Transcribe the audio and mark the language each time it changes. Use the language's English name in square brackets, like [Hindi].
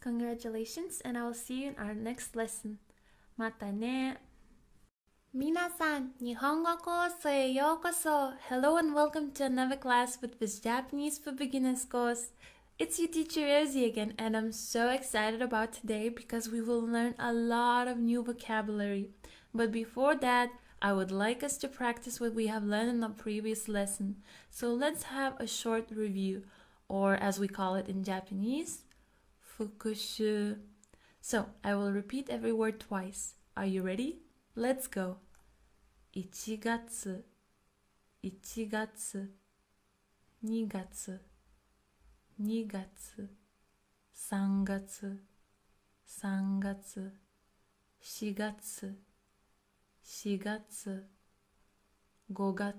[English] Congratulations, and I will see you in our next lesson. [Japanese] またね。皆さん、日本語コースへようこそ。 [English] Hello and welcome to another class with this Japanese for Beginners course. It's your teacher Rosie again, and I'm so excited about today because we will learn a lot of new vocabulary. But before that, I would like us to practice what we have learned in the previous lesson. So let's have a short review, or as we call it in Japanese, 復習. So I will repeat every word twice. Are you ready? Let's go. [Japanese] 1月、1月、2月、2月、3月、3月、4月、4月、5